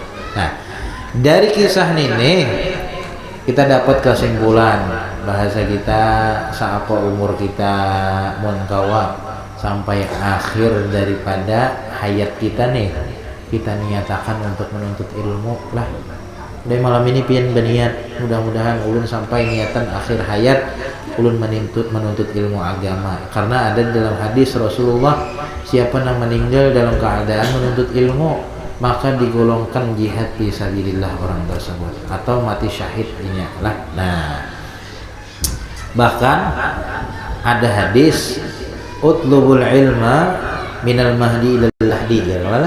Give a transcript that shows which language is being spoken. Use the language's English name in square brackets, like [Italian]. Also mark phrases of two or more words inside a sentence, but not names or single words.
[Indonesian] Nah, dari kisah ini kita dapat kesimpulan bahasa kita seapa umur kita [Banjar] mun kawa [Indonesian] sampai akhir daripada hayat kita nih kita niatakan untuk menuntut ilmu lah. Dari malam ini pian berniat mudah-mudahan ulun sampai niatan akhir hayat ulun menuntut ilmu agama karena ada dalam hadis Rasulullah siapa yang meninggal dalam keadaan menuntut ilmu maka digolongkan [Arabic] جهاد في سبيل الله [Indonesian] orang tersebut atau mati syahid lah. Nah, bahkan ada hadis [Arabic] اطلبوا العلم من المهد إلى اللحد [Indonesian] ya lah.